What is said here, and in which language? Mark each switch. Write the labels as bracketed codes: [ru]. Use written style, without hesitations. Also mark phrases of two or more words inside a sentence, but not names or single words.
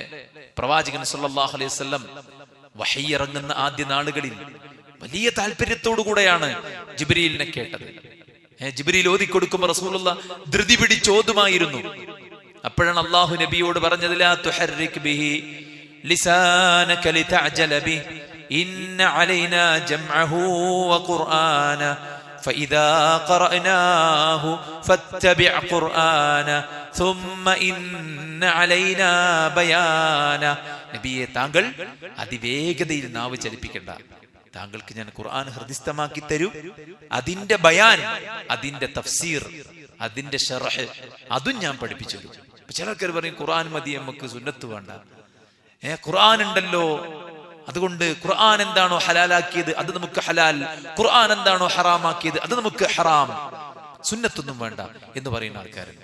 [ml] പ്രവാചകൻ [ar] صلى الله عليه وسلم [ml] വഹി ഇറങ്ങുന്ന ആദ്യ നാളുകളിൽ വലിയ താല്പര്യത്തോടു കൂടെയാണ് ജിബ്രീലിനെ കേട്ടത്. ജിബ്രീൽ ഓതിക്കൊടുക്കുമ്പോൾ റസൂലുള്ളാഹ് ധൃതി പിടിച്ചോതുമായിരുന്നു. അപ്പോഴാണ് അള്ളാഹു നബിയോട് പറഞ്ഞത്, [ar] لا تحرك به لسانك لتعجل به إن علينا جمعه وقرآنه فإذا قرأناه فاتبع قرآنه ثم إن علينا بيانه. [ml] നബിയെ, താങ്കൾ അതിവേഗതയിൽ നാവ് ചലിപ്പിക്കണ്ട. താങ്കൾക്ക് ഞാൻ ഖുർആൻ ഹൃദിസ്ഥമാക്കി തരൂ. അതിന്റെ ബയാൻ, അതിന്റെ തഫ്സീർ, അതിന്റെ ശർഹ്, അതും ഞാൻ പഠിപ്പിച്ചു തരും. ചിലർക്കാർ പറയും ഖുർആൻ മതി, നമുക്ക് സുന്നത്ത് വേണ്ട. ഖുർആൻ ഉണ്ടല്ലോ, അതുകൊണ്ട് ഖുർആൻ എന്താണോ ഹലാലാക്കിയത് അത് നമുക്ക് ഹലാൽ, ഖുർആൻ എന്താണോ ഹറാമാക്കിയത് അത് നമുക്ക് ഹറാം, സുന്നത്തൊന്നും വേണ്ട എന്ന് പറയുന്ന ആൾക്കാരുണ്ട്.